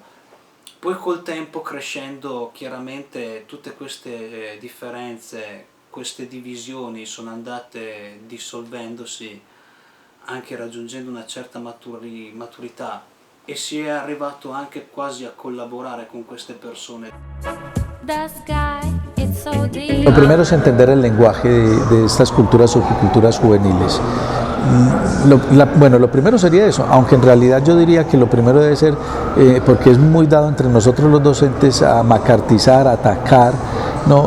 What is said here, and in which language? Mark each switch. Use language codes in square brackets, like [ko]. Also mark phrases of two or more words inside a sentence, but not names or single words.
[it] Poi col tempo, crescendo, chiaramente tutte queste differenze, queste divisioni sono andate dissolvendosi, anche raggiungendo una certa maturità, e si è arrivato anche quasi a collaborare con queste persone. [es] Lo primero es entender el lenguaje de estas culturas o subculturas juveniles. Lo primero sería eso, aunque en realidad yo diría que lo primero debe ser, porque es muy dado entre nosotros los docentes a macartizar, a atacar, ¿no?